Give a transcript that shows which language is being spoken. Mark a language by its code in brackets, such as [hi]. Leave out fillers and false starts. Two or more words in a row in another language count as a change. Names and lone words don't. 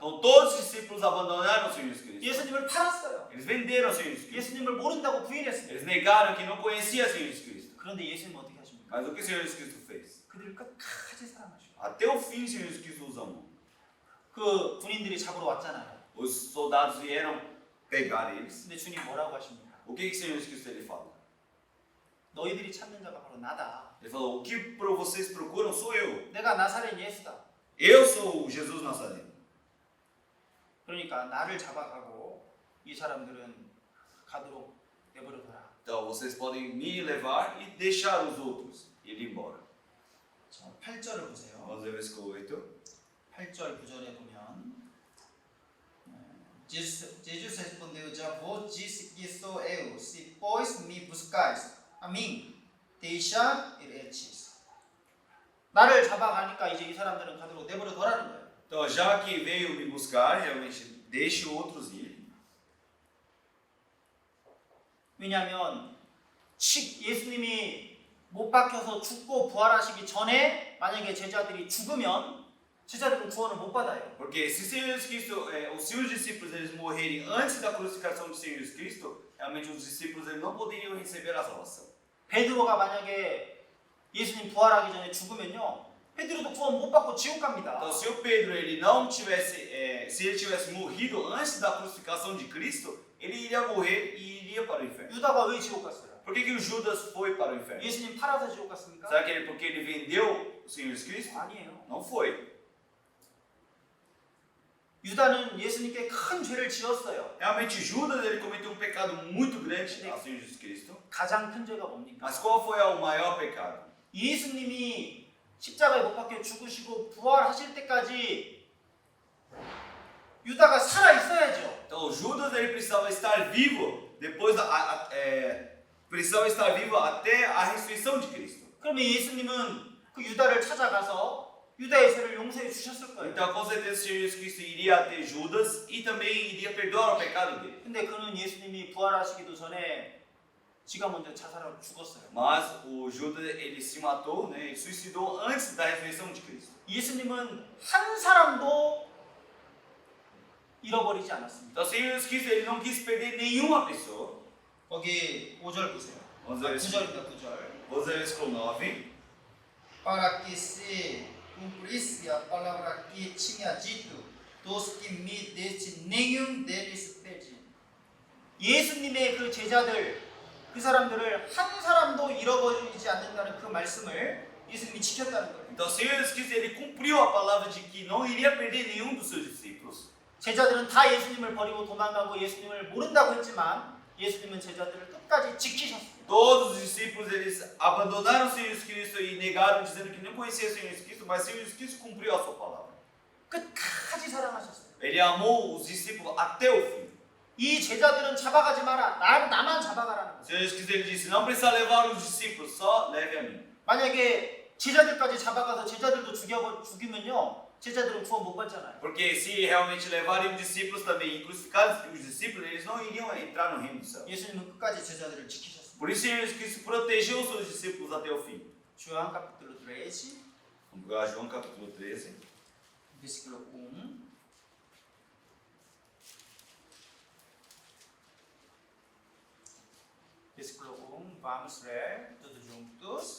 [pt] Então todos os discípulos abandonaram o Senhor Jesus Cristo. [ko] 예수님을 팔았어요. [pt] Eles venderam o Senhor Jesus Cristo. [ko] 예수님을 모른다고 부인했습니다. [pt] Eles negaram que não conhecia o Senhor Jesus Cristo. [ko] 그런데 예수님은 어떻게 하십니까? [pt] Mas o que o Senhor Jesus Cristo fez? [ko] 그들을 끝까지 사랑하시고 [pt] Até o fim o Senhor Jesus Cristo os amou. [ko] 그 군인들이 잡으러 왔잖아요. [pt] Os soldados vieram pegar eles. [ko] 근데 주님 뭐라고 하십니까? [pt] O que o Senhor Jesus Cristo ele fala? [ko] 너희들이 찾는 자가 바로 나다. [pt] Ele falou: o que vocês procuram sou eu. [ko] 내가 나사렛 예수다. [pt] Eu sou o Jesus Nazareno. [ko] 그러니까 나를 잡아가고 이 사람들은 가도록 내버려둬라. [pt] Então vocês podem me levar e deixar os outros ir embora. [ko] 8절을 보세요. [pt] Vamos ler o versículo 8. [ko] 8절 9절에 보면 [pt] Jesus respondeu: Já vos disse que sou eu. Se pois me buscais a mim, deixa iretes. [ko] 나를 잡아가니까 이제 이 사람들은 가도록 내버려 둬라는 거예요. [pt] Então, já que veio me buscar, realmente deixe outros ir. [ko] 왜냐하면 예수님이 못 박혀서 죽고 부활하시기 전에 만약에 제자들이 죽으면 제자들은 구원을 못 받아요. [pt] Porque se o Senhor Jesus Cristo, os seus discípulos eles morrerem antes da crucificação do Senhor Jesus Cristo, realmente os discípulos eles não poderiam receber a salvação. [ko] 베드로가 만약에 예수님 부활하기 전에 죽으면요, 베드로도 구원 못 받고 지옥 갑니다. [pt] Então, se o Pedro ele não tivesse, se ele tivesse morrido antes da crucificação de Cristo, ele iria morrer e iria para o inferno. [ko] 유다가 왜 지옥 갔어요? [pt] Por que o Judas foi para o inferno? [ko] 예수님 팔아서 지옥 갔습니까? [pt] Será que porque ele vendeu o Senhor Jesus Cristo? [ko] 아니에요. [pt] Não foi. [ko] 유다는 예수님께 큰 죄를 지었어요. [pt] Realmente Judas ele cometeu um pecado muito grande ao Senhor Jesus Cristo. [ko] 가장 큰 죄가 뭡니까? [pt] Mas qual foi o maior pecado? [ko] 예수님이 십자가에 못 박혀 죽으시고 부활하실 때까지 유다가 살아 있어야죠. [pt] Então Judas ele precisava estar vivo depois precisava estar vivo até a ressurreição de Cristo. [ko] 그러면 예수님은 그 유다를 찾아가서 유다의 죄를 용서해 주셨을 거예요. [pt] Então com certeza o Senhor Jesus Cristo iria até Judas e também iria perdoar o pecado dele. [ko] 근데 그는 예수님이 부활하시기도 전에 지가 먼저 자살하고 죽었어요. [pt] Mas o Judas ele se matou, né? Ele suicidou antes da ressurreição de Cristo. [ko] 예수님은 한 사람도 잃어버리지 않았습니다. [pt] Então o Senhor Jesus Cristo ele não quis perder nenhuma pessoa. [ko] 거기 5절 보세요. [pt] Vamos ler [ko] 9절입니다. 9절. [pt] Vamos ler o versículo 9. Para que se cumprisse a palavra que tinha dito, dos que me deste nenhum deles perdi. [ko] 예수님의 그 제자들, 그 사람들을 한 사람도 잃어버리지 않는다는 그 말씀을 예수님이 지켰다는 거예요. [pt] Então o Senhor Jesus Cristo ele cumpriu a palavra de que não iria perder nenhum dos seus discípulos. [ko] 제자들은 다 예수님을 버리고 도망가고 예수님을 모른다고 했지만 예수님은 제자들을 끝까지 지키셨습니다. [pt] Todos os discípulos eles abandonaram o Senhor Jesus Cristo e negaram dizendo que não conheciam o Senhor Jesus Cristo, mas o Senhor Jesus Cristo cumpriu a sua palavra. [ko] 끝까지 사랑하셨어요. [pt] Ele amou os discípulos até o fim. [ko] 이 제자들은 잡아가지 마라. 나만 잡아가라는 [pt] O [ko] 거예요. [pt] Senhor Jesus Cristo ele disse: não precisa levar os discípulos, só leve a mim. [ko] 만약에 제자들까지 잡아가서 제자들도 죽이면요, 제자들은 구원 못 받잖아요. [pt] Porque se realmente levarem os discípulos também e crucificarem os discípulos, eles não iriam entrar no reino do céu. [ko] 예수님은 끝까지 제자들을 지키셨습니다. [pt] Por isso o Senhor Jesus Cristo protegeu os seus discípulos até o fim. João capítulo 13, Vamos pegar João capítulo 13. versículo 1. Versículo 1, vamos ler todos juntos.